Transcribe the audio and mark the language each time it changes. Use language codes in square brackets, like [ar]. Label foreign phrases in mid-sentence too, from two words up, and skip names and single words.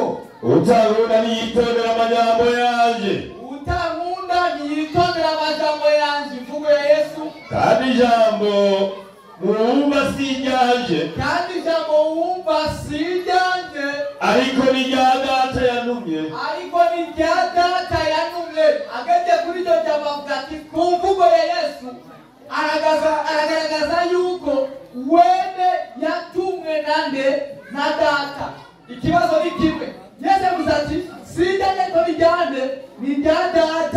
[rn] Utankunda niyitondera amajambo yanje. Utankunda niyitondera amajambo yanje, imvugo ya Yesu. Kandi ijambo muwumva si ryanje. Kandi ijambo wumva si ryanje. Ariko ni rya Data yantumye. Ariko ni rya Data yantumye. Ageze kuri iryo jambo avuga ati ku mvugo ya Yesu aragaragaza yuko wene yatumwe nande na Data. Ikibazo ni kimwe. Yesu avuze ati sijanye ko bijyane ni rya Data.